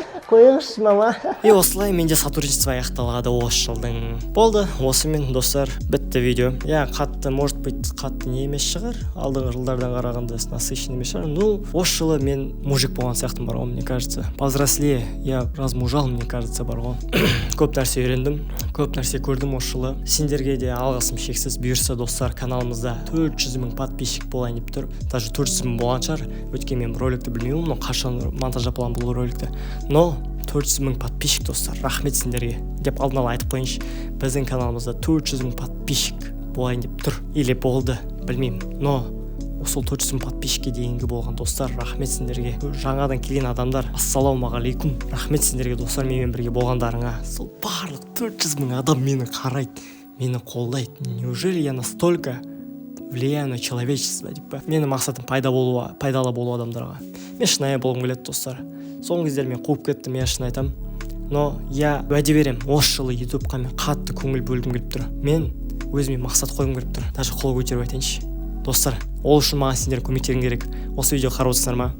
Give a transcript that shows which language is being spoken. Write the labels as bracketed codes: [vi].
[kk] Қойыңызшы, мама. Осылай менде сотрудничество аяқталады осы жылдың. Болды, осымен достар, бітті видео. Қатты, [ru] может быть, [kk] қатты не емес шығар. Алдыңғы жылдардан қарағанда насыщенный емес шығар. Осы жылы мен мужик болған сияқтым бар ғой, [ru] мне кажется. Повзрослее, я размужал, мне кажется, [kk] бар ғой. Көп нәрсе үйрендім, көп нәрсе көрдім осы жылы. Сендерге де алғысым шексіз. Бұйырса достар, каналымызда 400 000 подписчик болайын деп тұр. Даже 400 000 болған шығар. Өткен мен роликті білмеймін, но қашан монтаж апалам бұл роликті. Но 400 000 подписчик достар, рахмет сендерге деп алдын ала айтып қойыншы. Біздің каналымызда 400 000 подписчик болайын деп тұр. Или болды, білмеймін. Но сол 400 000 подписчикке дейінгі болған достар, рахмет сендерге. Жаңадан келген адамдар, ассалаумағалейкум. Рахмет сендерге достар, менімен бірге болғандарыңа. Сол барлық 400 000 адам мені қарайды, мені қолдайды. [ru] Неужели я настолько влияю на человечество [kk] деп па? Менің мақсатым пайдалы болу адамдарға. Мен шынайы болғым келеді достар. Соңғы кездері мен қуып кеттім, я шын айтам. Но я уәде берем, осы жылы ютубқа мен қатты көңіл бөлгім келіп тұр. Мен өзіме мақсат қойғым келіп тұр. Даже қол көтеріп айтайыншы. Достар, ол үшін маған сендер көмектерің керек. Осы видео қарап отырсыңдар ма?